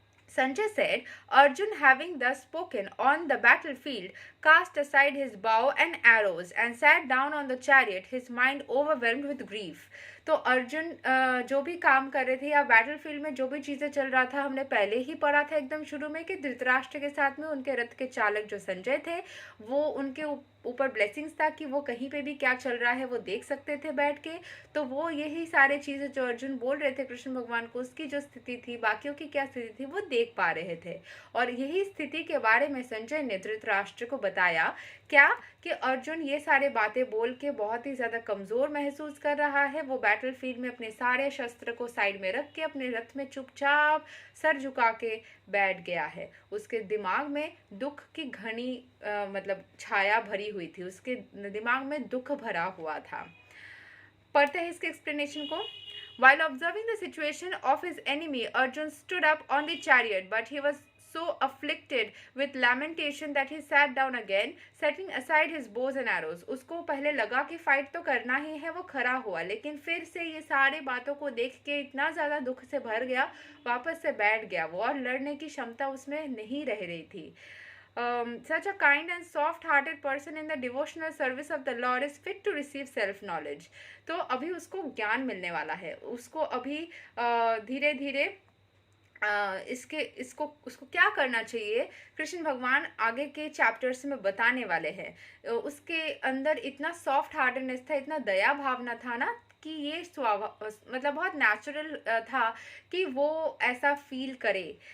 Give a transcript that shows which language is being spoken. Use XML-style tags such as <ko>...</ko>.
<en>Sanjay said, Arjun, having thus spoken on the battlefield, cast aside his bow and arrows and sat down on the chariot, his mind overwhelmed with grief.</en> <hi>तो अर्जुन जो भी काम कर रहे थे या battlefield में जो भी चीज़ें चल रहा था, हमने पहले ही पढ़ा था एकदम शुरू में कि धृतराष्ट्र के साथ में उनके रथ के चालक जो संजय थे, वो उनके ऊपर ब्लेसिंग्स था कि वो कहीं पे भी क्या चल रहा है वो देख सकते थे बैठ के। तो वो यही सारे चीज़ें जो अर्जुन बोल रहे थे कृष्ण भगवान को, उसकी जो स्थिति थी, बाकियों की क्या स्थिति थी, वो देख पा रहे थे। और यही स्थिति के बारे में संजय ने धृतराष्ट्र को बताया क्या कि अर्जुन ये सारे बातें बोल के बहुत ही ज़्यादा कमज़ोर महसूस कर रहा है। वो बैटलफील्ड में अपने सारे शस्त्र को साइड में रख के अपने रथ में चुपचाप सर झुका के बैठ गया है। उसके दिमाग में दुख की घनी मतलब छाया भरी हुई थी, उसके दिमाग में दुख भरा हुआ था। पढ़ते हैं इसके एक्सप्लेनेशन को।</hi> <en>While observing the situation of his enemy, Arjun stood up on the chariot, but he was so afflicted with lamentation that he sat down again, setting aside his bows and arrows.</en> <hi>उसको पहले लगा कि fight तो करना ही है, वो खड़ा हुआ, लेकिन फिर से ये सारे बातों को देख के इतना ज़्यादा दुख से भर गया, वापस से बैठ गया वो, और लड़ने की क्षमता उसमें नहीं रह रही थी।</hi> <en>Such a kind and soft-hearted person in the devotional service of the Lord is fit to receive self-knowledge.</en> <hi>तो अभी उसको ज्ञान मिलने वाला है। उसको अभी धीरे धीरे उसको क्या करना चाहिए, कृष्ण भगवान आगे के चैप्टर्स में बताने वाले हैं। उसके अंदर इतना सॉफ्ट हार्टेडनेस था, इतना दया भावना था ना, कि ये स्वभाव मतलब बहुत नेचुरल था कि वो ऐसा फील करे।</hi>